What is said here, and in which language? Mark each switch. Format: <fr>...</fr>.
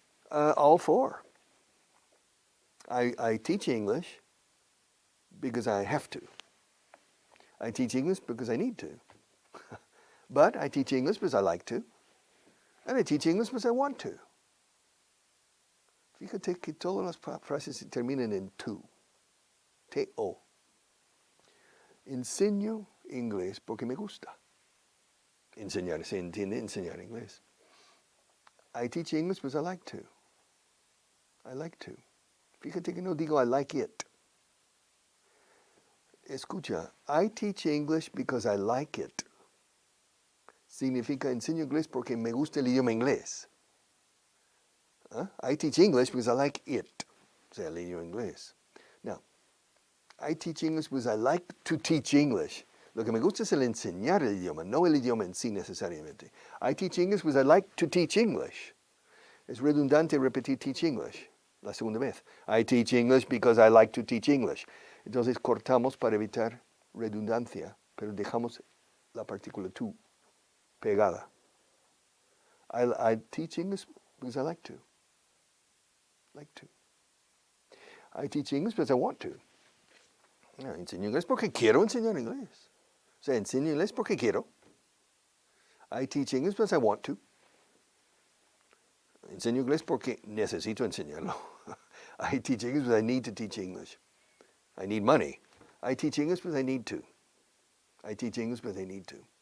<en>All four. I teach English because I have to. I teach English because I need to. But I teach English because I like to. And I teach English because I want to.</en> <es>Fíjate que todas las frases terminan en tú. T-O. Enseño inglés porque me gusta. Enseñar, se entiende enseñar inglés.</es> <en>I teach English because I like to. I like to.</en> <es>Fíjate que no digo</es> <en>I like it.</en> <es>Escucha,</es> <en>I teach English because I like it.</en> <es>Significa enseño inglés porque me gusta el idioma inglés.</es> <en>I teach English because I like it.</en> <es>O sea, el idioma inglés.</es> <en>Now, I teach English because I like to teach English.</en> <es>Lo que me gusta es el enseñar el idioma, no el idioma en sí necesariamente.</es> <en>I teach English because I like to teach English.</en> <es>Es redundante repetir teach English la segunda vez.</es> <en>I teach English because I like to teach English.</en> <es>Entonces cortamos para evitar redundancia, pero dejamos la partícula to pegada.</es> <en>I teach English because I like to. Like to. I teach English because I want to.</en> <es>No, enseño inglés porque quiero enseñar inglés. O sea, enseño inglés porque quiero.</es> <en>I teach English because I want to.</en> <es>Enseño inglés porque necesito enseñarlo.</es> <en>I teach English because I need to teach English. I need money. I teach English because I need to. I teach English because I need to.</en>